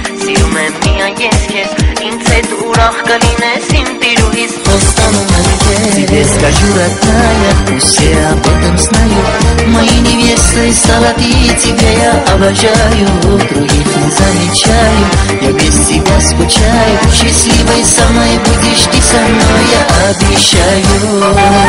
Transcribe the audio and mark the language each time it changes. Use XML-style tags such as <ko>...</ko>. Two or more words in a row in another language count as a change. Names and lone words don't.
<hy>սիրում եմ միայն ես քեզ, ինձ հետ ուրախ կլինես, իմ տիրուհիս, խոստանում եմ քեզ։</hy> <ru>Тебе скажу, родная, пусть все об этом знают, моей невестой стала ты, тебя я обожаю, других не замечаю, я без тебя скучаю, счастливой со мной будешь ты со мной, я обещаю.</ru>